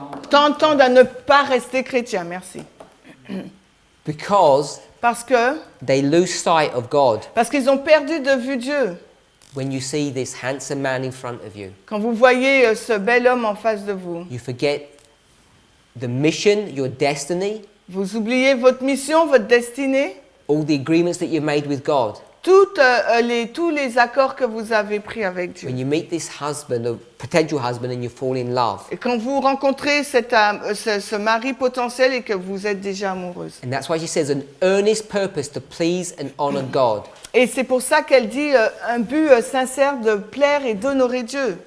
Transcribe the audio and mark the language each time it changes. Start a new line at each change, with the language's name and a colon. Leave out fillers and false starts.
French: tentent à ne pas rester chrétiens. Merci.
English: because
French: Parce
English: they lose sight of God
French: qu'ils ont perdu de vue Dieu.
English: when you see this handsome man in front of you.
French: Quand vous voyez ce bel homme en face de vous,
English: You forget the mission, your destiny,
French: vous oubliez votre mission, votre destinée,
English: all the agreements that you've made with God.
French: tous les accords que vous avez pris avec Dieu.
English: When you meet this husband, or potential husband, and you fall in love.
French: Et quand vous rencontrez ce mari potentiel et que vous êtes déjà amoureuse.
English: And that's why she says an earnest purpose to please and honor God.
French: Et c'est pour ça qu'elle dit un but sincère de plaire et d'honorer Dieu.